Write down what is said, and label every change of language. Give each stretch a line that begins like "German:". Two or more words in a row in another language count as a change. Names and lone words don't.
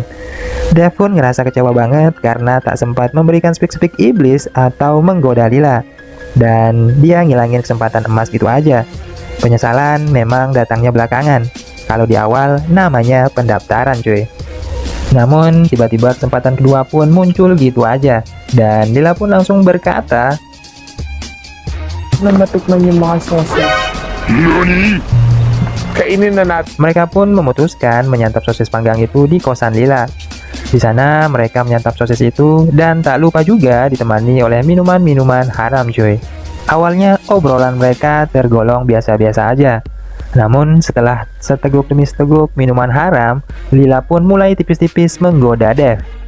Indonesian: Dev pun ngerasa kecewa banget karena tak sempat memberikan speak-speak iblis atau menggoda Lila. Dan dia ngilangin kesempatan emas gitu aja. Penyesalan memang datangnya belakangan. Kalau di awal namanya pendaftaran cuy. Namun tiba-tiba kesempatan kedua pun muncul gitu aja. Dan Lila pun langsung berkata,
Filipino: Namatukman yung mga sosis. Kainin na natin.
Indonesian: mereka pun memutuskan menyantap sosis panggang itu di kosan Lila. Di sana mereka menyantap sosis itu dan tak lupa juga ditemani oleh minuman-minuman haram cuy. Awalnya obrolan mereka tergolong biasa-biasa aja. Namun setelah seteguk demi seteguk minuman haram, Lila pun mulai tipis-tipis menggoda Dev.